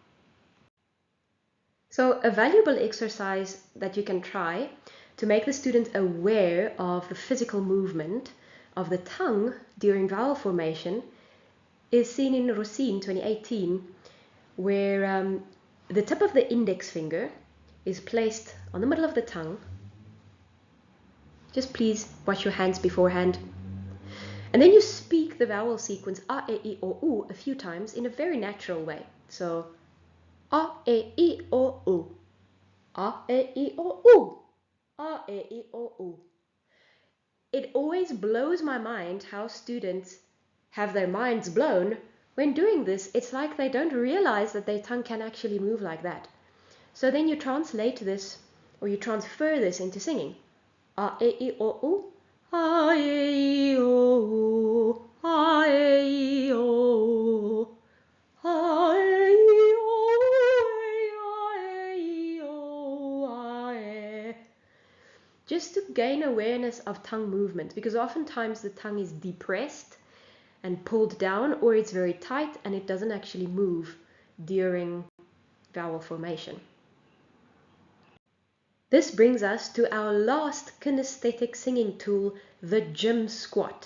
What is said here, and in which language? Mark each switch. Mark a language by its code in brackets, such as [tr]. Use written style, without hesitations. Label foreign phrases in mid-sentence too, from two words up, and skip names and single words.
[en] So a valuable exercise that you can try to make the student aware of the physical movement of the tongue during vowel formation is seen in Rosine 2018, where the tip of the index finger is placed on the middle of the tongue. Just please wash your hands beforehand. And then you speak the vowel sequence a, e, I, o, u a few times in a very natural way. So, a, e, I, o, u. A, e, I, o, u. A, e, I, o, u. It always blows my mind how students have their minds blown when doing this. It's like they don't realize that their tongue can actually move like that. So then you translate this, or you transfer this into singing. A, e, I, o, u. A, e, I, o, u. A, e, I, o, u. A, e, I, o, a, e. Just to gain awareness of tongue movement, because oftentimes the tongue is depressed and pulled down, or it's very tight and it doesn't actually move during vowel formation. This brings us to our last kinesthetic singing tool, the gym squat.